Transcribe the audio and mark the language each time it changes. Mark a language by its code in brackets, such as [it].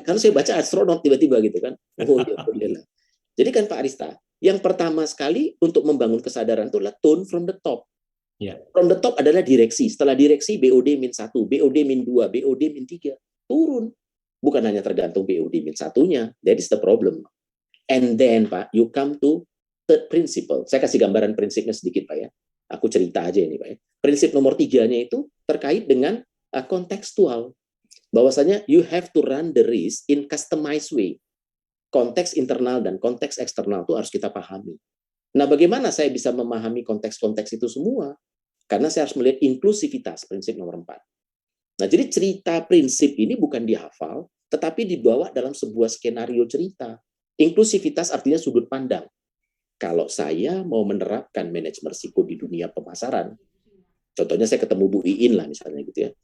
[id] Karena saya baca astronot tiba-tiba gitu kan. Oh iya, boleh lah. Jadi kan Pak Arista, yang pertama sekali untuk membangun kesadaran itu adalah [en] tone from the top. Yeah. From the top [id] adalah direksi. Setelah direksi, BOD min 1, BOD min 2, BOD min 3. Turun. Bukan hanya tergantung BOD min 1-nya. [en] That is the problem. And then Pak, you come to third principle. [id] Saya kasih gambaran prinsipnya sedikit Pak ya. Aku cerita aja ini Pak ya. Prinsip nomor 3-nya itu terkait dengan kontekstual. Bahwasanya [en] you have to run the risk in customized way. [id] Konteks internal dan konteks eksternal itu harus kita pahami. Nah, bagaimana saya bisa memahami konteks-konteks itu semua? Karena saya harus melihat inklusivitas, prinsip nomor 4. Nah, jadi cerita prinsip ini bukan dihafal, tetapi dibawa dalam sebuah skenario cerita. Inklusivitas artinya sudut pandang. Kalau saya mau menerapkan manajemen risiko di dunia pemasaran, contohnya saya ketemu Bu Iin lah misalnya gitu ya.